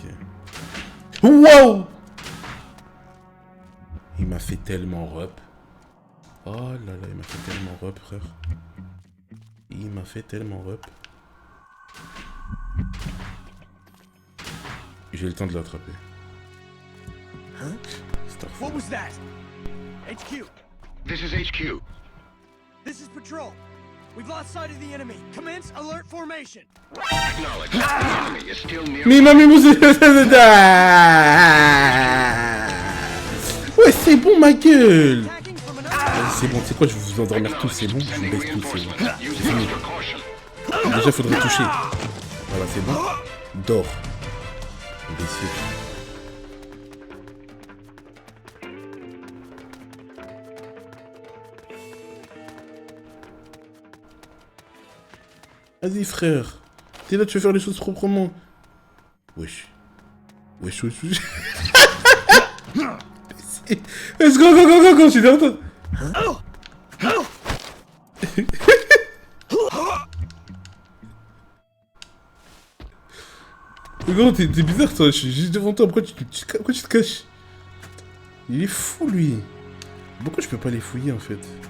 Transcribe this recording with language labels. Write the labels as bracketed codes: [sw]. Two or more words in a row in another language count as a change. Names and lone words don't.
[fr] Wow! Il m'a fait tellement rep. Oh là là, il m'a fait tellement rep, frère. Il m'a fait tellement rep. J'ai le temps de l'attraper. [en] What was that? HQ. This is HQ. This is patrol. We've lost sight of the enemy. Commence alert formation. Acknowledge. The enemy is still near. [fr] Mais il m'a mis ouais, c'est bon, ma gueule. [en] Attacking from another. [fr] C'est bon, tu sais quoi, je vais vous endormir tous, c'est bon. Je vous baisse tous, c'est bon. C'est fini. Déjà, faudrait toucher. Voilà, c'est bon. Dors. Imbécile. Vas-y, frère. T'es là, tu veux faire les choses proprement. Wesh. Wesh, wesh, wesh. [en] Let's go, go, go, go, go, [fr] je suis derrière toi. Gros, t'es bizarre, toi. Je suis juste devant toi. Pourquoi tu te caches? Il est fou, lui. Pourquoi je peux pas les fouiller, en fait?